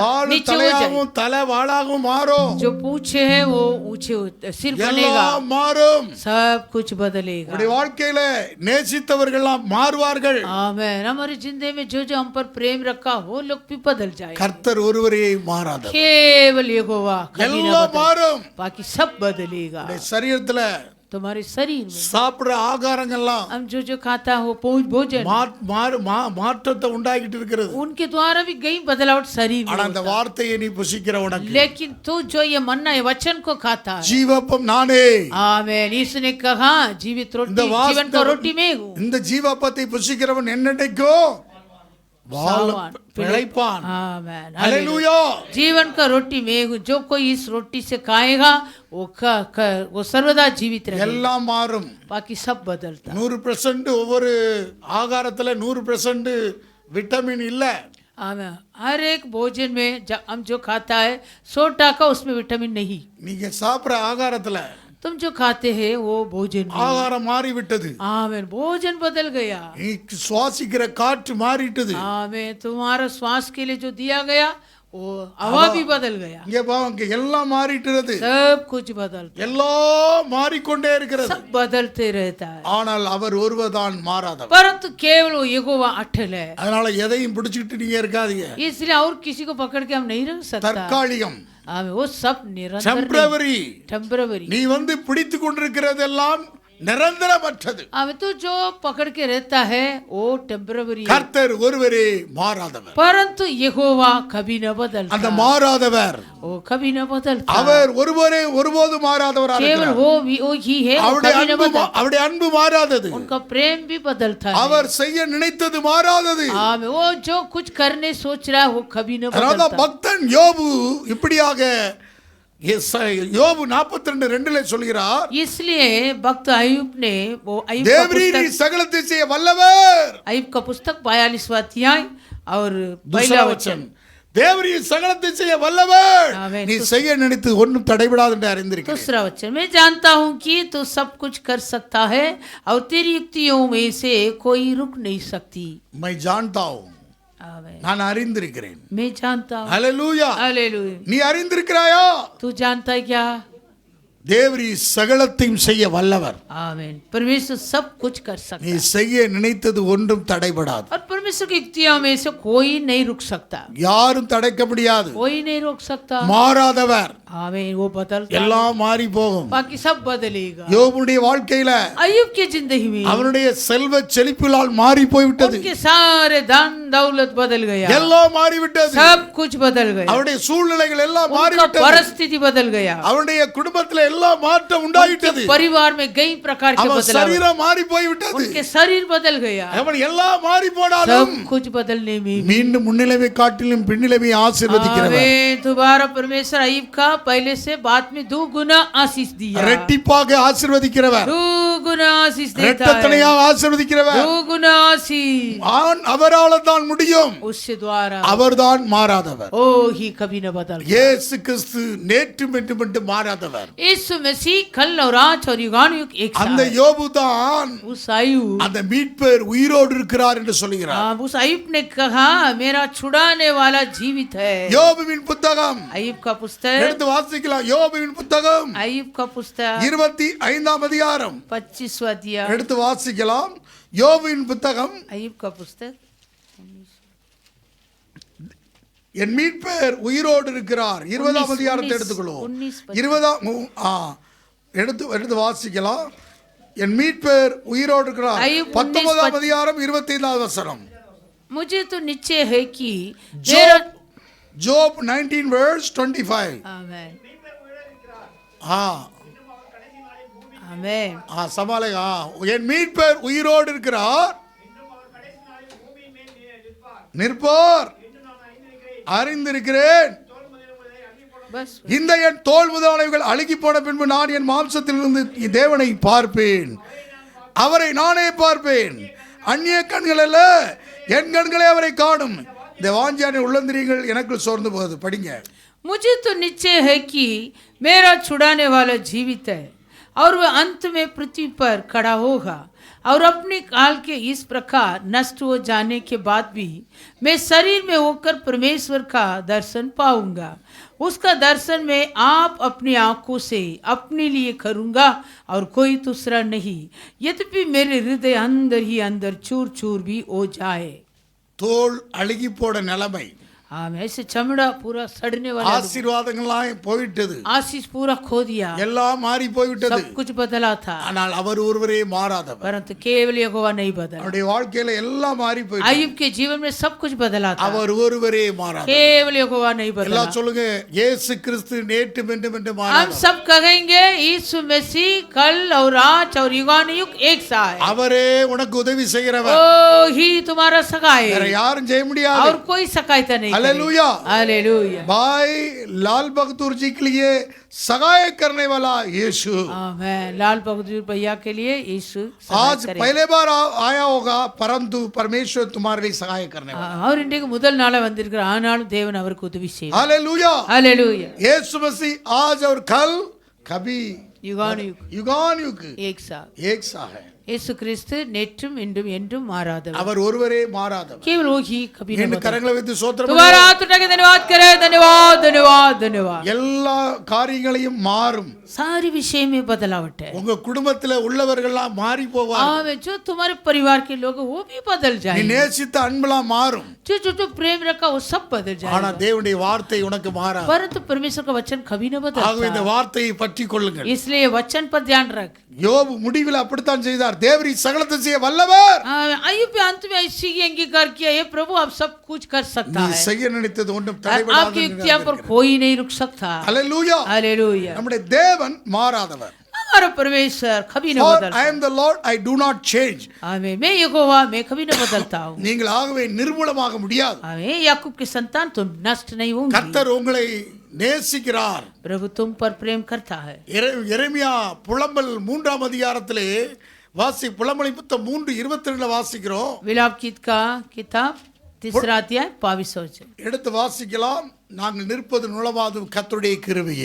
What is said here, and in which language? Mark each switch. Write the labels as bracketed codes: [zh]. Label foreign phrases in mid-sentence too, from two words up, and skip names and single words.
[ta] வால் [hi] नीचे हो जाएगा। [ta] தலையாகவும் தலை வாளாகவும் மாறும். [hi] जो पूछे है वो ऊंचे सिर बनेगा, [ta] எல்லாம் மாறும். [hi] सब कुछ बदलेगा। [ta] உடைய வாழ்க்கையில நேசித்தவர்கள்லாம் மாறுவார்கள். [hi] आमेन। हमारी जिंदगी में जो हम पर प्रेम रखा वो लोग भी बदल जाएगा। [ta] கர்த்தர் ஒருவரே மாறாதவர். [hi] केवल यहोवा कभी न [ta] எல்லாம் [hi] बदल, [ta] மாறும். [hi] बाकी सब बदलेगा। [ta] உடைய சரீரத்துல [hi] तुम्हारे शरीर में [ta] சாப்பிடுற ஆகாரங்கள்லாம் [hi] हम जो खाता है वो भोजन [ta] மாற்றத்தை உண்டாக்கிட்டு இருக்கிறது. [hi] उनके द्वारा भी कई बदलावट शरीर में [ta] ஆனா அந்த [hi] होता है। [ta] வார்த்தையை நீ புசிக்கிற உனக்கு [hi] लेकिन तू जो ये मन्ना है वचन को खाता है, [ta] ஜீவப்பம் நானே. [hi] आमेन। यीशु ने कहा जीवित रोटी, [ta] இந்த [hi] जीवन का रोटी मैं हूँ। [ta] இந்த ஜீவப்பத்தை புசிக்கிறவன் என்னைக்கும் [hi] सावन, [ta] பிழைப்பான். [hi] आमेन। [ta] அல்லேலூயா. [hi] जीवन का रोटी मैं हूँ, जो कोई इस रोटी से खाएगा वो सर्वदा जीवित रहेगा, [ta] எல்லாம் மாறும். [hi] बाकी सब बदलता। [ta] 100% ஒவ்வொரு ஆகாரத்துல 100% விட்டமின் இல்ல. [hi] आमेन। हर एक भोजन में हम जो खाता है 100% उसमें विटामिन नहीं। [ta] நீங்க சாப்பிடுற ஆகாரத்துல [hi] तुम जो खाते हैं वो भोजन नहीं। [ta] ஆகாரம் மாறி விட்டது. [hi] आमेन। भोजन बदल गया, [ta] நீ சுவாசிக்கிற காற்று மாறிட்டது. [hi] आमेन। तुम्हारा श्वास के लिए जो दिया गया वो हवा भी बदल गया, [ta] இங்க பாருங்க எல்லாம் மாறிட்டுறது. [hi] सब कुछ बदलता, [ta] எல்லாம் மாறிக்கொண்டே இருக்கிறது. [hi] सब बदलते रहता है, [ta] ஆனால் அவர் ஒருவர்தான் மாறாதவர். [hi] परंतु केवल वो यहोवा अटल है। [ta] அதனால எதையும் பிடிச்சிட்டு நீங்க இருக்காதீங்க. [hi] इसलिए और किसी को पकड़ के हम नहीं रख सकता। [ta] தற்காலிகம், [hi] आमेन। वो सब निरंतर [ta] டெம்பரவரி. [hi] टेम्पररी। [ta] நீ வந்து பிடித்து கொண்டிருக்கிறதெல்லாம் நிரந்தரமற்றது. [hi] अब तो जो पकड़ के रहता है वो टेम्पररी है, [ta] கர்த்தர் ஒருவரே மாறாதவர். [hi] परंतु यहोवा कभी न बदलता, [ta] அந்த மாறாதவர் [hi] वो कभी न बदलता। [ta] அவர் ஒருவரே ஒருபோதும் மாறாதவராக [hi] केवल [ta] இருக்கிறார். [hi] वो ही है, वो [ta] அவருடைய [hi] कभी न [ta] அன்பு [hi] बदलता। [ta] அவருடைய அன்பு மாறாதது. [hi] उनका प्रेम भी बदलता है। [ta] அவர் செய்ய நினைத்தது மாறாதது. [hi] आमेन। वो जो कुछ करने सोच रहा है वो कभी न [ta] அதனால [hi] बदलता। [ta] பக்தன் யோபு இப்படியாக யோபு 42:2 சொல்கிறார், [hi] इसलिए भक्त अय्यूब ने वो अय्यूब का [ta] தேவரீர் [hi] पुस्तक, [ta] சகலத்தை செய்ய வல்லவர். [hi] अय्यूब का पुस्तक 42वां अध्याय और दूसरा पहला वचन, वचन, [ta] தேவரீர் சகலத்தை செய்ய வல்லவர். ஆமென். நீ செய்ய நினைத்து ஒன்றும் தடைபடாது என்று அறிந்திருக்கிறேன். [hi] दूसरा वचन, मैं जानता हूँ कि तू सब कुछ कर सकता है और तेरी युक्तियों में से कोई रुक नहीं सकती। मैं जानता हूं, आमेन। [ta] நான் அறிந்திருக்கிறேன். [hi] मैं जानता हूँ। [ta] ஹல்லேலூயா. [hi] हालेलुया। [ta] நீ அறிந்திருக்கிறாயா? [hi] तू जानता है क्या? [ta] தேவரீர் சகலத்தையும் செய்ய வல்லவர். [hi] आमेन। परमेश्वर सब कुछ कर सकता [ta] நீ [hi] है [ta] செய்ய நினைத்தது ஒன்றும் தடைபடாது. [hi] और परमेश्वर की युक्तियों में से कोई नहीं रुक सकता, [ta] யாரும் தடைக்க முடியாது. [hi] कोई नहीं रोक सकता। [ta] மாறாதவர். [hi] आमीन। वो बदलता, [ta] எல்லாம் மாறி போகும். [hi] बाकी सब बदलेगा। [ta] யோபுடைய வாழ்க்கையில [hi] अय्यूब की जिंदगी में [ta] அவனுடைய செல்வ செழிப்பினால் மாறி போய்விட்டது. [hi] उनके सारे धन दौलत बदल गया, [ta] எல்லாம் மாறிவிட்டது. [hi] सब कुछ बदल गया, [ta] அவருடைய சூழ்நிலைகள் எல்லாம் [hi] उनका [ta] மாறிவிட்டது. [hi] परिस्थिति बदल गया, [ta] அவனுடைய குடும்பத்துல எல்லாம் மாற்றம் உண்டாயிட்டது. [hi] परिवार में कई प्रकार के [ta] அவன் [hi] बदलाव, [ta] சரீரம் மாறி போய்விட்டது. [hi] उनके शरीर बदल गया, [ta] அவன் எல்லாம் மாறி போனாலும் மீண்டும் [hi] कुछ बदलने में भी। [ta] மீண்டும் முன்னிலைமை காட்டிலும் பின்னிலைமை ஆசீர்வதிக்கிறவர். [hi] आमीन। दोबारा परमेश्वर अय्यूब का पहले से बाद में 2 गुना आशीष दिया। [ta] ரெட்டிப்பாக ஆசீர்வதிக்கிறவர். [hi] 2 गुना आशीष देता है। [ta] இரட்டத்தனையாக ஆசீர்வதிக்கிறவர். [hi] 2 गुना आशीष [ta] அவரால் தான் முடியும். [hi] उससे द्वारा [ta] அவர்தான் மாறாதவர். [hi] ओ ही कभी न बदल। [ta] இயேசு கிறிஸ்து நேற்றும் என்றும் என்று மாறாதவர். [hi] यीशु मसीह कल और आज और युगानुयुग एक [ta] அந்த [hi] साथ। [ta] யோபு தான் [hi] उस अय्यूब [ta] அந்த மீட்பர் உயிரோடு இருக்கிறார் என்று சொல்கிறார். [hi] उस अय्यूब ने कहा मेरा छुड़ाने वाला जीवित है। [ta] யோபுவின் புத்தகம் [hi] अय्यूब का पुस्तक, [ta] எடுத்து வாசிக்கலாம். யோபுவின் புத்தகம் [hi] अय्यूब का पुस्तक [ta] 25ஆம் அதிகாரம் [hi] 25वां अध्याय, [ta] எடுத்து வாசிக்கலாம். யோபுவின் புத்தகம் [hi] अय्यूब का पुस्तक [ta] என் மீட்பர் உயிரோடு இருக்கிறார் 20ஆம் அதிகாரத்தை எடுத்துக்கொள்வோம். 20 எடுத்து வாசிக்கலாம். என் மீட்பர் உயிரோடு இருக்கிறார். [hi] अय्यूब [ta] 19ஆம் அதிகாரம் 25வது வசனம். [hi] मुझे तो निश्चय है कि मेरा [en] Job 19 verse 25. [hi] आमेन हाँ आमेन [ta] हाँ சமாளேங்க. என் மீட்பர் உயிரோடு இருக்கிறார், நிற்பார், அறிந்திருக்கிறேன். [hi] बस [ta] இந்த என் தோல் முதலானவைகள் அழுகி போன பின்பு நான் என் மாம்சத்திலிருந்து தேவனை பார்ப்பேன், அவரை நானே பார்ப்பேன். அந்நிய கண்கள் அல்ல, என் கண்களே அவரை காணும். இந்த வாஞ்சியான உள்ளந்திரியங்கள் எனக்கு சோர்ந்து போகுது. படிங்க. [hi] मुझे तो निश्चय है कि मेरा छुड़ाने वाला जीवित है और वह अंत में पृथ्वी पर खड़ा होगा और अपने काल के इस प्रकार नष्ट हो जाने के बाद भी मैं शरीर में होकर परमेश्वर का दर्शन पाऊंगा। उसका दर्शन मैं आप अपनी आंखों से अपने लिए करूंगा और कोई दूसरा नहीं, यद्यपि मेरे हृदय अंदर ही अंदर चूर चूर भी हो जाए। [ta] தோல் அழுகி போட நிலைமை, [hi] हाँ ऐसे चमड़ा पूरा सड़ने वाला, [ta] ஆசீர்வாதங்கள்லாம் போயிட்டது, [hi] आशीष पूरा खो दिया, [ta] எல்லாம் மாறி போய்விட்டது. [hi] सब कुछ बदला था, [ta] ஆனால் அவர் ஒருவரே மாறாதவர். [hi] परंतु केवल यहोवा नहीं बदला। [ta] அவருடைய வாழ்க்கையில எல்லாம் மாறி போயிட்டது. [hi] अय्यूब के जीवन में सब कुछ बदला था, [ta] அவர் ஒருவரே மாறாதவர். [hi] केवल यहोवा नहीं बदला। [ta] எல்லாம் சொல்லுங்க, இயேசு கிறிஸ்து நேற்றும் என்றும் என்று [hi] हम [ta] மாறாதவர். [hi] सब कहेंगे यीशु मसीह कल और आज और युगानुयुग एक सा है। [ta] அவரே உனக்கு உதவி செய்கிறவர். [hi] ओ ही तुम्हारा सगाई [ta] வேற [hi] है [ta] யாரும் செய்ய முடியாது. [hi] और कोई सहायता नहीं करेगा। हालेलुया हालेलुया भाई लाल बहादुर जी के लिए सगाई करने वाला यीशु आमेन। लाल बहादुर भैया के लिए यीशु आज पहले बार आया होगा, परंतु परमेश्वर तुम्हारे लिए सगाई करने वाला. [ta] அவர் இன்றைக்கு முதல் நாளா வந்திருக்கிற, ஆனாலும் தேவன் அவருக்கு உதவி செய்வார்। [hi] हालेलुया हालेलुया यीशु मसीह आज और कल कभी युगानुयुग युगानुयुग एक सा एक सा है. [ta] இயேசு கிறிஸ்து நேற்றும் இன்றும் என்றும் மாறாதவர், அவர் ஒருவரே மாறாதவர். [hi] केवल वो ही कभी नहीं [ta] ரெண்டு [hi] बदलता। [ta] கரங்களை வைத்து ஸ்தோத்திரம் [hi] दोबारा हाथ उठा के धन्यवाद करें, धन्यवाद धन्यवाद धन्यवाद। [ta] எல்லா காரியங்களையும் மாறும். [hi] सारी विषय में बदलावट है। [ta] உங்க குடும்பத்துல உள்ளவர்கள்லாம் மாறி போவாங்க. [hi] आवे जो तुम्हारे परिवार के लोग वो भी बदल [ta] நீ [hi] जाएंगे, [ta] நேசித்த அன்பெல்லாம் மாறும். [hi] जो प्रेम रखा वो सब बदल [ta] ஆனா [hi] जाएगा, [ta] தேவனுடைய வார்த்தை உனக்கு மாறாது. [hi] परंतु परमेश्वर का वचन कभी न [ta] ஆகவே இந்த [hi] बदलता। [ta] வார்த்தையை பற்றி கொள்ளுங்கள். [hi] इसलिए वचन पर ध्यान रख। [ta] யோபு முடிவில் அப்படித்தான் செய்தார். தேவரி சகலத்தை செய்ய வல்லவர். [hi] अय्यूब के अंत में इसी की अंगीकार किया, ये प्रभु आप सब कुछ कर सकता [ta] நீ [hi] है, [ta] செய்ய நினைத்தது ஒன்றும் [hi] आपकी युक्तियां पर कोई नहीं रुक सकता। [ta] ஹalleluya [hi] हालेलुया [ta] நம்முடைய தேவன் மாறாதவர். [hi] हमारा परमेश्वर कभी न [en] For I [hi] बदलता। [en] am the Lord, I do not change. [hi] आमीन। मैं यहोवा, मैं कभी न बदलता हूँ। [ta] நீங்கள் ஆகவே நிர்மூலமாக முடியாது. [hi] आमीन। याकूब की संतान तुम नष्ट नहीं होंगी, [ta] கர்த்தர் உங்களை நேசிக்கிறார். [hi] प्रभु तुम पर प्रेम करता है। [ta] எரேமியா புலம்பல் 3ஆம் அதிகாரத்திலே புலம்பலின் புத்தகம் 3:22 வாசிக்கிறோம். [hi] विलाप गीत का किताब 3 अध्याय 22 वचन। [ta] எடுத்து வாசிக்கலாம். நாங்கள் நிற்பது நுளவாதும் கர்த்தருடைய கிருபையே.